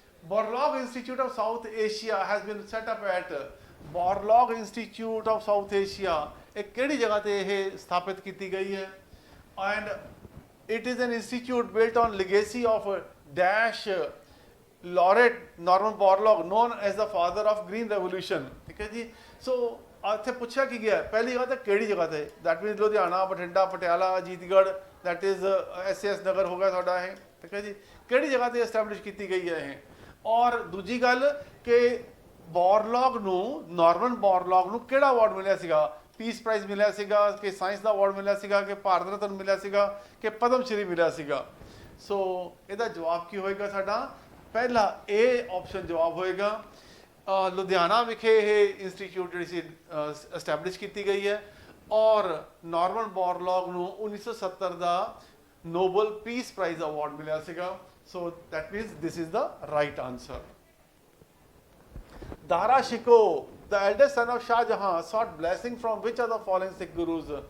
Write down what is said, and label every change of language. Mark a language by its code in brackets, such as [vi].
[en] Borlaug Institute of South Asia has been set up at Borlaug Institute of South Asia. [pa] एक किहड़ी जगह ते [hi] यह स्थापित की गई है? [en] And it is an institute built on legacy of dash laureate Norman Borlaug, known as the father of Green Revolution. [pa] ठीक है जी. So ਇੱਥੇ ਪੁੱਛਿਆ ਕੀ ਗਿਆ? ਪਹਿਲੀ ਜਗ੍ਹਾ ਤੇ ਕਿਹੜੀ ਜਗ੍ਹਾ ਤੇ? [en] That means [pa] Ludhiana, Bathinda, Patiala, Ajitgarh, [en] that is SS [pa] ਨਗਰ ਹੋ ਗਿਆ ਤੁਹਾਡਾ ਇਹ. ਠੀਕ ਹੈ ਜੀ. ਕਿਹੜੀ ਜਗ੍ਹਾ ਤੇ ਐਸਟੈਬਲਿਸ਼ ਕੀਤੀ ਗਈ ਹੈ ਇਹ? ਔਰ ਦੂਜੀ ਗੱਲ ਕਿ ਬੋਰਲੌਗ ਨੂੰ, ਨਾਰਮਨ ਬੋਰਲੌਗ ਨੂੰ ਕਿਹੜਾ ਅਵਾਰਡ ਮਿਲਿਆ ਸੀਗਾ? ਪੀਸ ਪ੍ਰਾਈਜ਼ ਮਿਲਿਆ ਸੀਗਾ, ਕਿ ਸਾਇੰਸ ਦਾ ਅਵਾਰਡ ਮਿਲਿਆ ਸੀਗਾ, ਕਿ ਭਾਰਤ ਰਤਨ ਮਿਲਿਆ ਸੀਗਾ, ਕਿ ਪਦਮ ਸ਼੍ਰੀ ਮਿਲਿਆ ਸੀਗਾ? ਸੋ ਇਹਦਾ ਜਵਾਬ ਕੀ ਹੋਏਗਾ ਸਾਡਾ? ਪਹਿਲਾ ਇਹ ਆਪਸ਼ਨ ਜਵਾਬ ਹੋਏਗਾ। ਲੁਧਿਆਣਾ ਵਿਖੇ ਇਹ ਇੰਸਟੀਚਿਊਟ ਜਿਹੜੀ ਸੀ ਐਸਟੈਬਲਿਸ਼ ਕੀਤੀ ਗਈ ਹੈ ਔਰ ਨਾਰਮਨ ਬੋਰਲੌਗ ਨੂੰ 1970 ਦਾ ਨੋਬਲ ਪੀਸ ਪ੍ਰਾਈਜ਼ ਅਵਾਰਡ ਮਿਲਿਆ ਸੀਗਾ। [en] So that means this is the right answer. Dara Shikoh, the eldest son of Shah Jahan, sought blessing from which of the following Sikh gurus?